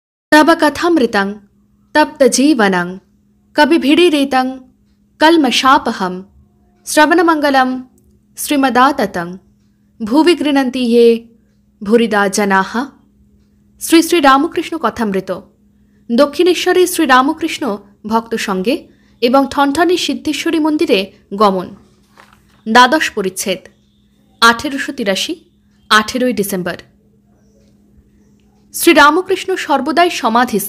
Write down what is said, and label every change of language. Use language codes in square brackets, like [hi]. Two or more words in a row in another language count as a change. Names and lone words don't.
[sa] तब कथामृतं तप्तजीवनं कविभिडिरितं कल्मषापहं श्रवणमंगलं श्रीमदाततं भुवि गृह्णन्ति ये भूरिदा जनाः। [bn] শ্রী শ্রী রামকৃষ্ণ কথামৃত। দক্ষিণেশ্বরে শ্রীরামকৃষ্ণ ভক্ত সঙ্গে এবং ঠনঠনে সিদ্ধেশ্বরী মন্দিরে গমন। দ্বাদশ পরিচ্ছেদ। 1883 18 ডিসেম্বর। শ্রীরামকৃষ্ণ সর্বদাই সমাধিস্থ।